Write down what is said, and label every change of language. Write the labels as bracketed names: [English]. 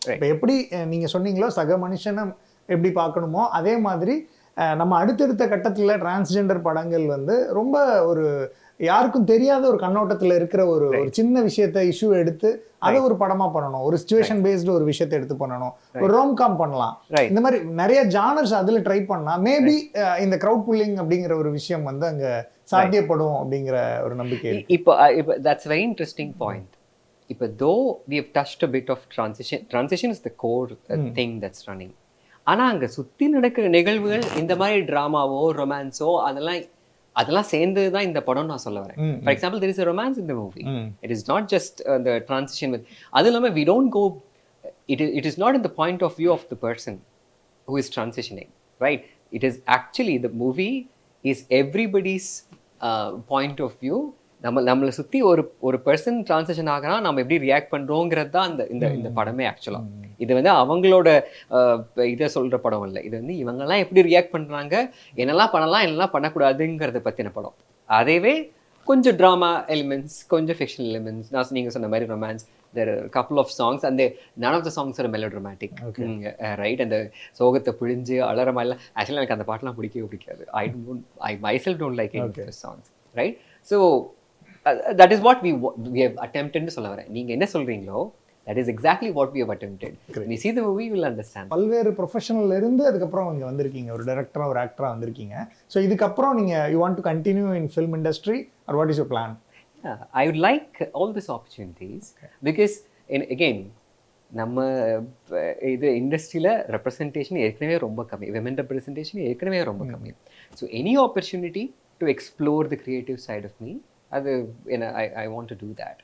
[Tamil] இப்போ எப்படி நீங்கள் சொன்னீங்களோ சக மனுஷனை எப்படி பார்க்கணுமோ அதே மாதிரி நம்ம அடுத்தடுத்த கட்டத்தில் டிரான்ஸ்ஜெண்டர் படங்கள் வந்து ரொம்ப ஒரு யாருக்கும் தெரியாத ஒரு கண்ணோட்டத்தில் இருக்கிற ஒரு சின்ன விஷயத்தை இஷ்யூ எடுத்து அதை ஒரு படமா பண்ணணும், ஒரு சிச்சுவேஷன் பேஸ்டு ஒரு விஷயத்தை எடுத்து பண்ணணும், ஒரு ரோம்காம் பண்ணலாம். இந்த மாதிரி நிறைய ஜானர்ஸ் அதுல ட்ரை பண்ணா மேபி இந்த கிரவுட் புல்லிங் அப்படிங்கிற ஒரு விஷயம் வந்து அங்க சாத்தியப்படும் அப்படிங்கிற ஒரு நம்பிக்கை. [English] இப்போ that's very interesting point. இப்போ though we have touched a bit of transition is the core thing that's running. [Tamil] ஆனா அங்க சுத்தி நடக்கிற நிகழ்வுகள் இந்த மாதிரி டிராமாவோ ரொமான்ஸோ அதெல்லாம் சேர்ந்தது தான் இந்த படம் நான் சொல்ல வரேன். [English] For example there is a romance in the movie. It is not just the transition with [Tamil] அது இல்லாம [English] we don't go it is not in the point of view of the person who is transitioning, right? It is actually the movie is everybody's point of view. [Tamil] நம்மளை சுற்றி ஒரு person transition ஆகிறா நம்ம எப்படி react பண்ணுறோங்கிறது தான் இந்த படமே ஆக்சுவலாக. இது வந்து அவங்களோட இதை சொல்கிற படம் இல்லை, இது வந்து இவங்கெல்லாம் எப்படி ரியாக்ட் பண்ணுறாங்க, என்னெல்லாம் பண்ணலாம் என்னெல்லாம் பண்ணக்கூடாதுங்கிறத பற்றின படம். அதேவே கொஞ்சம் ட்ராமா எலிமெண்ட்ஸ், கொஞ்சம் ஃபிக்ஷனல் எலிமெண்ட்ஸ், நான் நீங்கள் சொன்ன மாதிரி romance, [English] there are a couple of songs and none of the songs are melodramatic. Right? [Tamil] அந்த சோகத்தை புழிஞ்சு அலற மாதிரிலாம் ஆக்சுவலாக எனக்கு அந்த பாட்டெலாம் பிடிக்காது. [English] I myself don't like any of the songs. Right? So that is what we have attempted to [Tamil] சொல்ல வரேன். நீங்க என்ன சொல்றீங்களோ [English] that is exactly what we have attempted. When you see the movie you will understand. [Tamil] பல்வேறு ப்ரொஃபஷனல்ல இருந்து அதுக்கப்புறம் இங்கே வந்திருக்கீங்க, ஒரு டைரக்டரா ஒரு ஆக்டரா வந்திருக்கீங்க. ஸோ இதுக்கப்புறம் நீங்க [English] you want to continue in film industry or what is your plan? Yeah, I would like all these opportunities because again [Tamil] நம்ம இது இண்டஸ்ட்ரியில் ரெப்ரசன்டேஷன் ஏற்கனவே ரொம்ப கம்மி, விமன் ரெப்ரசன்டேஷன் ஏற்கனவே ரொம்ப கம்மி. [English] so any opportunity to explore the creative side of me, [Tamil] அது என்ன [English] I want to do that.